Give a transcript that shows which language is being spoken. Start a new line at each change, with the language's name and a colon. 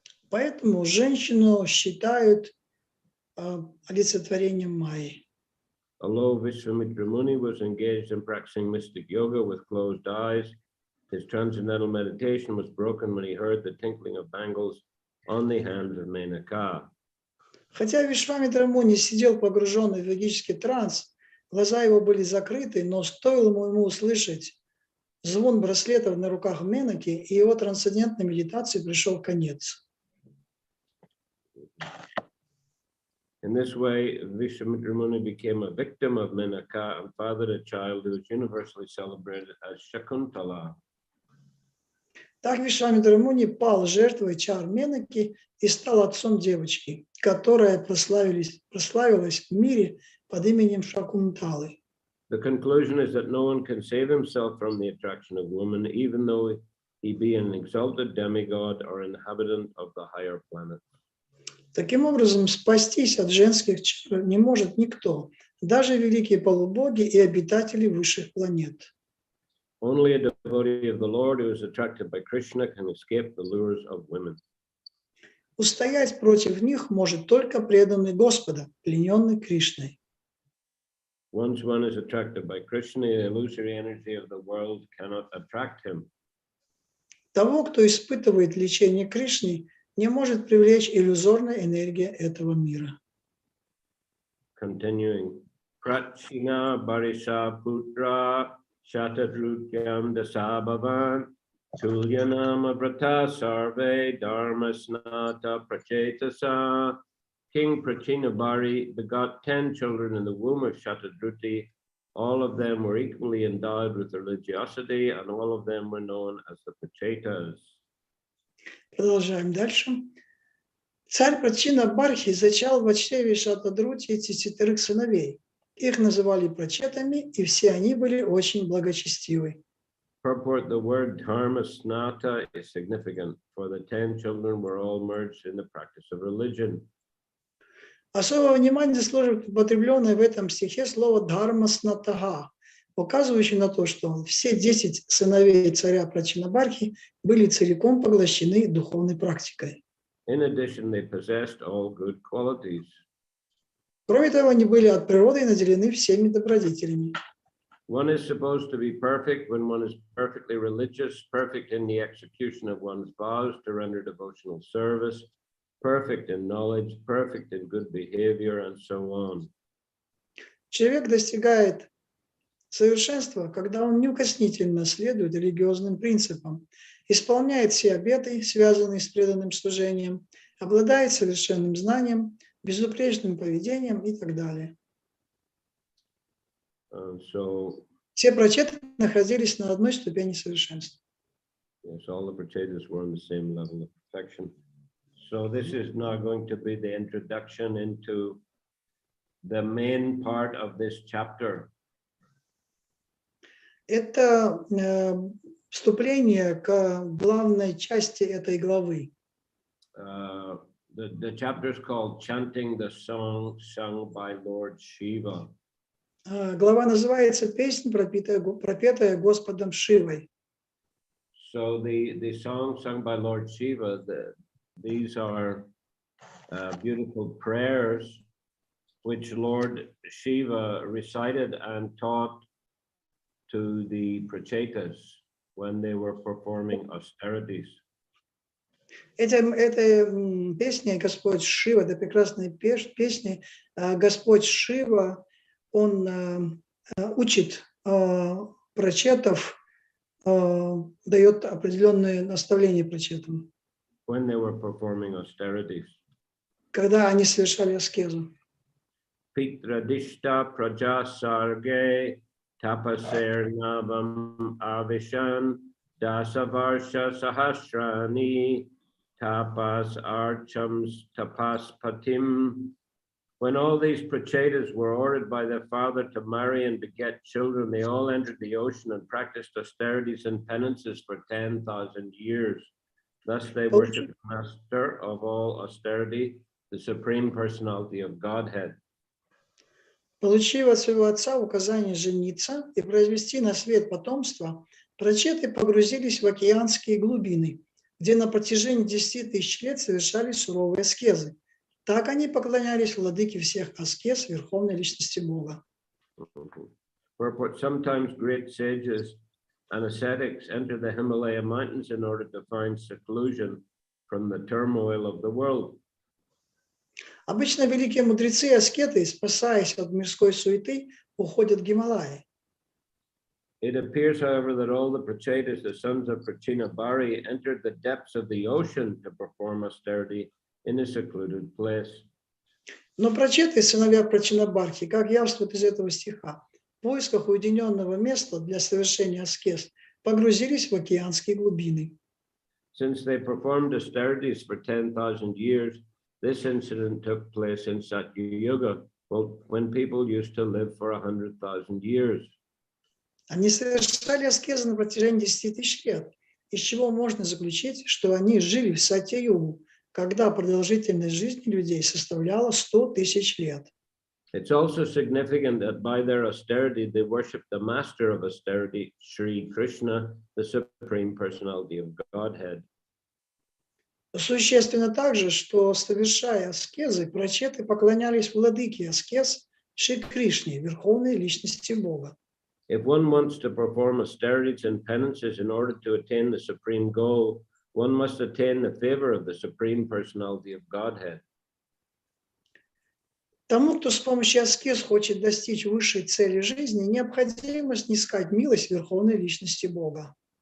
Russian: Поэтому женщину считают олицетворением Майи.
English: Although Vishwamitra Muni was engaged in practicing mystic yoga with closed eyes, his transcendental meditation was broken when he heard the tinkling of bangles on the hands of Menaka.
Russian: Хотя Вишвамитра Муни сидел погруженный в йогический транс, глаза его были закрыты, но стоило ему услышать звон браслетов на руках Менаки, и его трансцендентной медитации пришел конец.
English: In this way, Vishwamitra Muni became a victim of Menaka and fathered a child who is universally celebrated as Shakuntala.
Russian: Так Вишвамитра Муни пал жертвой чар Менаки и стал отцом девочки, которая прославилась в мире под именем Шакунталы.
English: The conclusion is that no one can save himself from the attraction of woman, even though he be an exalted demigod or inhabitant of the higher planet.
Russian: Таким образом, спастись от женских чар не может никто, даже великие полубоги и обитатели высших планет.
English: Only a devotee of the Lord who is attracted by Krishna can escape the lures of women.
Russian: Устоять против них может только преданный Господа, плененный Кришной.
English: Once one is attracted by Krishna, the illusory energy of the world cannot attract him.
Russian: Того, кто испытывает влечение Кришны, не может привлечь иллюзорная энергия этого мира.
English: Continuing.
Sanskrit: Prachina Barisha Putra Shatadrutyam Dasabhavan Tulyanama Vrata Sarve Dharma Snata Prachetasa.
English: King Prachinabari begot 10 children in the womb of Shatadruti. All of them were equally endowed with religiosity, and all of them were known as the Prachetas.
Russian: Продолжаем дальше. Царь Прачина Бархи зачал в чреве Шатадрути 10 сыновей. Их называли прачетами, и все они были очень благочестивы.
English: Purport: the word dharma snata is significant, for the 10 children were all merged in the practice of religion.
Russian: Особое внимание заслуживает употребленное в этом стихе слово «дхарма снатага», указывающее на то, что все 10 сыновей царя Прачинабархи были целиком поглощены духовной практикой.
English: In addition, they possessed all good qualities.
Russian: Кроме того, они были от природы наделены всеми добродетелями.
English: One is supposed to be perfect when one is perfectly religious, perfect in the execution of one's vows to render devotional service, perfect in knowledge, perfect in good behavior, and so on.
Russian: Человек достигает совершенства, когда он неукоснительно следует религиозным принципам, исполняет все обеты, связанные с преданным служением, обладает совершенным знанием, безупречным поведением и так далее. Все прачеты находились на одной ступени совершенства.
English: Yes, all the prachetas were on the same level of perfection. So this is now going to be the introduction into the main part of this chapter.
Russian: Это вступление к главной части этой главы.
English: The chapter is called Chanting the Song Sung by Lord Shiva.
Russian: Глава называется «Песнь, пропетая Господом Шивой».
English: So the song sung by Lord Shiva, these are beautiful prayers which Lord Shiva recited and taught to the prachetas when they were performing austerities.
Russian: Эта песня Господь Шива, это прекрасная песня. Господь Шива, он учит прачетов, дает определенные наставления прачетам.
English: When they were performing austerities.
Russian: Когда они совершали аскезу.
Sanskrit: Pitradishta prajasarge tapaser navam avishan dasavarsha sahasrani tapas archams tapas patim.
English: When all these prachetas were ordered by their father to marry and beget children, they all entered the ocean and practiced austerities and penances for 10,000 years. Thus they worshipped the master of all austerity, the Supreme Personality of Godhead.
Russian: Получив от своего отца указание жениться и произвести на свет потомство, прачеты погрузились в океанские глубины, где на протяжении 10 тысяч лет совершали суровые аскезы. Так они поклонялись владыке всех аскез, верховной личности Бога.
English: Wherefore sometimes great sages and ascetics enter the Himalaya mountains in order to find seclusion from the turmoil of the world.
Russian: Обычно великие мудрецы и аскеты, спасаясь от мирской суеты, уходят в Гималаи.
English: It appears, however, that all the prachetas, the sons of Prachinabhari, entered the depths of the ocean to perform austerity in a secluded place.
Russian: Но прачеты, сыновья Прачинабхархи, как явствует из этого стиха, в поисках уединенного места для совершения аскез погрузились в океанские глубины.
English: Since they performed austerities for 10,000 years, this incident took place in Satya Yuga, when people used to live for 100,000 years.
Russian: Они совершали аскезы на протяжении 10 тысяч лет, из чего можно заключить, что они жили в Сатья-югу, когда продолжительность жизни людей составляла 100 тысяч лет.
English: It's also significant that by their austerity, they worship the master of austerity, Sri Krishna, the Supreme Personality of Godhead.
Russian: Существенно также, что, совершая аскезы, прачеты поклонялись владыке аскез Шри Кришне, верховной личности Бога.
English: If one wants to perform austerities and penances in order to attain the supreme goal, one must attain the favor of the Supreme Personality of Godhead.
Russian: Тому, кто с помощью аскез хочет достичь высшей цели жизни, необходимо снискать милость верховной личности Бога.